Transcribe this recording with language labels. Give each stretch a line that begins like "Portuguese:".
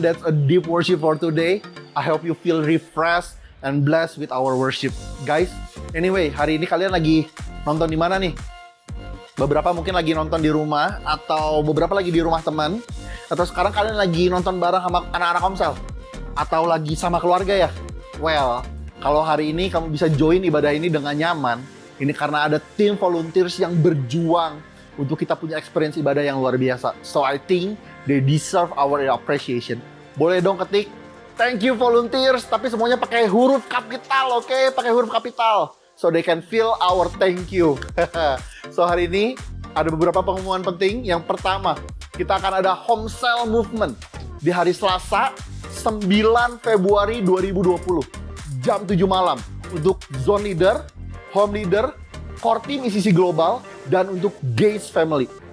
English: That's a deep worship for today. I hope you feel refreshed and blessed with our worship.
Indonesian: Guys, anyway, hari ini kalian lagi nonton di mana nih? Beberapa mungkin lagi nonton di rumah, atau beberapa lagi di rumah teman, atau sekarang kalian lagi nonton bareng sama anak-anak Komsel, atau lagi sama keluarga ya? Well, kalau hari ini kamu bisa join ibadah ini dengan nyaman, ini karena ada tim volunteers yang berjuang untuk kita punya experience ibadah yang luar biasa.
English: So I think they deserve our appreciation.
Indonesian: Boleh dong ketik, thank you volunteers, tapi semuanya pakai huruf kapital, oke? Pakai huruf kapital.
English: So they can feel our thank you.
Indonesian: So hari ini ada beberapa pengumuman penting. Yang pertama, kita akan ada home cell movement di hari Selasa 9 Februari 2020 jam 7 malam untuk zone leader, home leader, core team ICC Global, dan untuk Gaze Family.